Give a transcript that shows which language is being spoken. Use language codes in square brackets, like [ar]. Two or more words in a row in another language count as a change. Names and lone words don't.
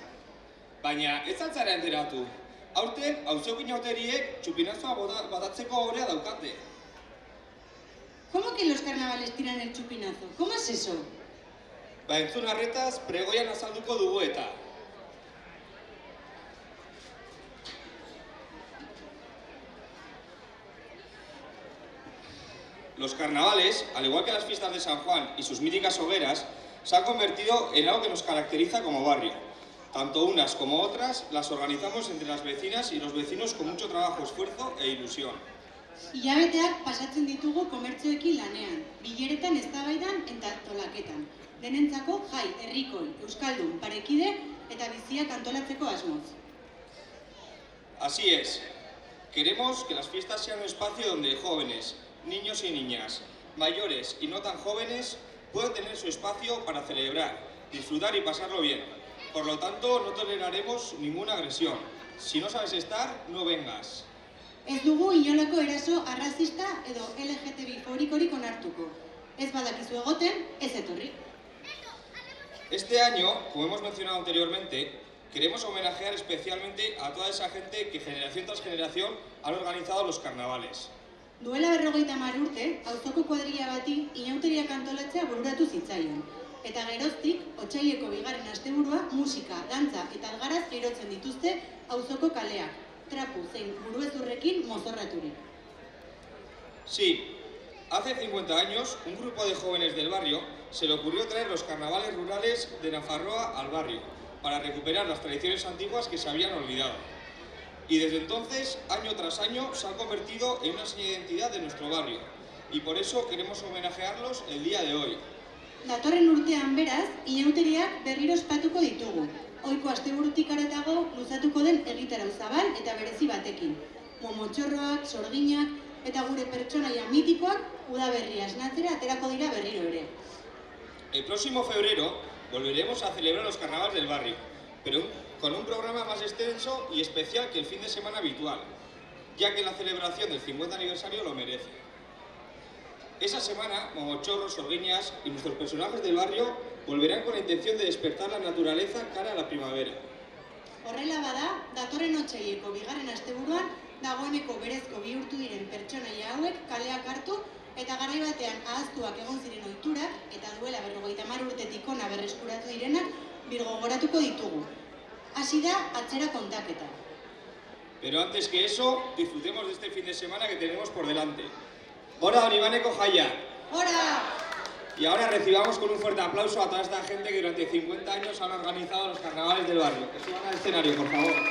[eu] Baina, ez altzara enteratu. Aurten, auzokin hauteriek txupinazoa botatzeko orea daukate. [es] ¿Cómo que los carnavales tiran el chupinazo? ¿Cómo es eso? [eu] Ba, entzun arretaz, pregoian azalduko dugu eta. [es] Los carnavales, al igual que las fiestas de San Juan y sus míticas hogueras, se han convertido en algo que nos caracteriza como barrio. Tanto unas como otras las organizamos entre las vecinas y los vecinos con mucho trabajo, esfuerzo e ilusión. [eu] Hilabeteak pasatzen ditugu komertzioekin lanean, bileretan eztabaidan eta tolaketan. Denentzako jai, herrikoi, euskaldun, parekide eta biziak antolatzeko asmoz. [es] Así es. Queremos que las fiestas sean un espacio donde jóvenes, niños y niñas, mayores y no tan jóvenes puedan tener su espacio para celebrar, disfrutar y pasarlo bien. Por lo tanto, no toleraremos ninguna agresión. Si no sabes estar, no vengas. [eu] Ez dugu inolako eraso arrazista edo LGTBI forikorik onartuko. Ez badakizu egoten, ez etorri. [es] Este año, como hemos mencionado anteriormente, queremos homenajear especialmente a toda esa gente que generación tras generación han organizado los carnavales. [eu] Duela 50 urte, auzoko kuadrilla bati inauteriak antolatzea bururatu zitzaion. Eta geroztik, otsaileko 2. asteburua, musika, dantza eta algaraz erotzen dituzte auzoko kaleak, trapu zein buruezurrekin mozorraturik. [es] Sí, hace 50 años, un grupo de jóvenes del barrio se le ocurrió traer los carnavales rurales de Nafarroa al barrio, para recuperar las tradiciones antiguas que se habían olvidado. Y desde entonces, año tras año, se han convertido en una seña de identidad de nuestro barrio. Y por eso queremos homenajearlos el día de hoy. [eu] Datorren urtean beraz, inauteriak berriro ospatuko ditugu. Ohiko asteburutik haratago luzatuko den egitarau zabal eta berezi batekin. Momotxorroak, sorginak eta gure pertsonaia mitikoak udaberria esnatzera aterako dira berriro ere. [es] El próximo febrero volveremos a celebrar los carnavales del barrio, pero con un programa más extenso y especial que el fin de semana habitual, ya que la celebración del 50 aniversario lo merece. Esa semana, Momochorros, Sorguiñas y nuestros personajes del barrio volverán con la intención de despertar la naturaleza cara a la primavera. [eu] Horrela bada, datorren otsaileko 2. asteburuan dagoeneko berezko bihurtu diren pertsonaia hauek kaleak hartu eta garai batean ahaztuak egon ziren ohiturak eta duela 50 urtetik hona berreskuratu direnak birgogoratuko ditugu. Hasi da atzera kontaketa. [es] Pero antes que eso, disfrutemos de este fin de semana que tenemos por delante. [eu] ¡Hora, Oribaneko Jaya! ¡Hora! [es] Y ahora recibamos con un fuerte aplauso a toda esta gente que durante 50 años han organizado los carnavales del barrio. Que suban al escenario, por favor.